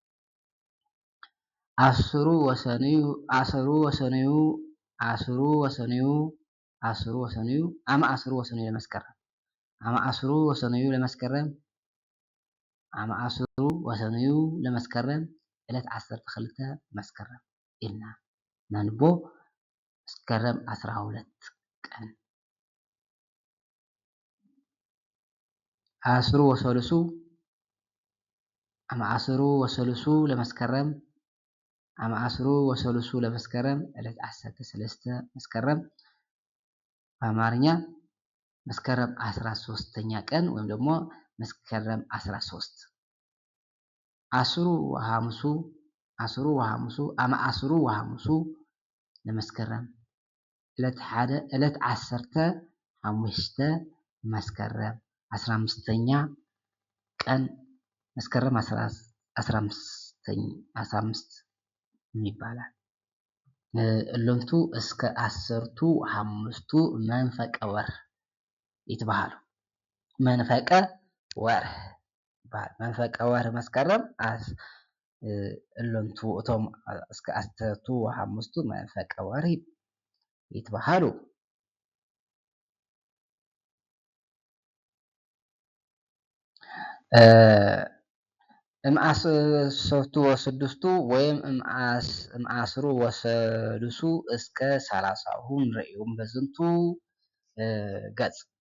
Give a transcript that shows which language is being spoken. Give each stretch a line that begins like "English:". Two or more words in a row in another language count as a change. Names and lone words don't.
Geez: ኣስሩ ወሰኑዩ ኣመ ኣስሩ ወሰኑዩ ለመስከረም
Tigrinya: ዕለት 12 መስከረም ኢልና ነንቦ
Amharic: መስከረም 12 ቀን
Geez: ኣስሩ ወሰሉሱ ለመስከረም ኣመ ኣስሩ ወሰሉሱ ለመስከረም
Tigrinya: ዕለት 13 መስከረም
Amharic: በአማርኛ መስከረም 13ኛ ቀን ወይም ደግሞ መስከረም 13
Geez: ኣስሩ ወሐሙሱ ኣመ ኣስሩ ወሐሙሱ ለመስከረም
Tigrinya: ዕለት 15 መስከረም
Amharic: 15ኛ ቀን መስከረም 15 ይባላል።
Geez: እሎምቱ እስከ 15ቱ መንፈቀ ወርሒ ይትበሃሉ።
Amharic: መንፈቀ ወርሒ ይበሃል።
Geez: መንፈቀ ወርሒ መስከረም እሎምቱ እቶም እስከ 15ቱ መንፈቀ ወርሒ ይትበሃሉ። እምአሰርቱ ወስድስቱ ወይም እምአስሩ ወሰሉሱ እስከ 30ሁ ንሪኦም በዝንቱ ገጽ